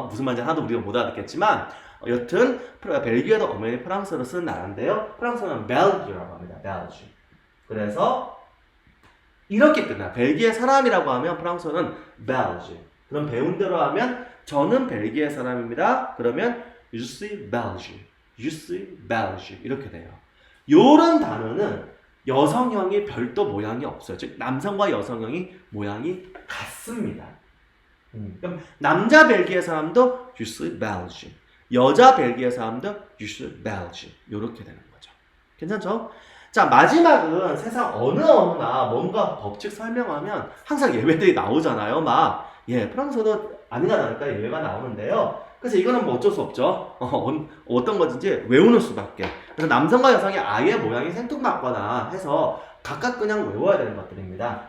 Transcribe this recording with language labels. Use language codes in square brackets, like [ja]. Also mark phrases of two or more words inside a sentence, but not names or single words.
[ko] 무슨 말인지 하나도 우리가 못 알아듣겠지만 여튼 벨기에도 엄연히 프랑스어로 쓰는 나라인데요. 프랑스어는 벨기어라고 합니다. 벨기. 그래서 이렇게 끝나. 벨기에 사람이라고 하면 프랑스어는 벨지. 그럼 배운 대로 하면 저는 벨기에 사람입니다. 그러면 [fr] je suis belge. je suis belge. [ko] 이렇게 돼요. 요런 단어는 여성형이 별도 모양이 없어요. 즉 남성과 여성형이 모양이 같습니다. 그럼 남자 벨기에 사람도 [fr] je suis belge. [ko] 여자 벨기에 사람도 [fr] je suis belge. [ko] 이렇게 되는 거죠. 괜찮죠? 자, 마지막은 세상 어느 언어나 뭔가 법칙 설명하면 항상 예외들이 나오잖아요. 프랑스어도 아니나 다를까 예외가 나오는데요. 그래서 이거는 뭐 어쩔 수 없죠. 어떤 것인지 외우는 수밖에. 그래서 남성과 여성이 아예 모양이 생뚱맞거나 해서 각각 그냥 외워야 되는 것들입니다.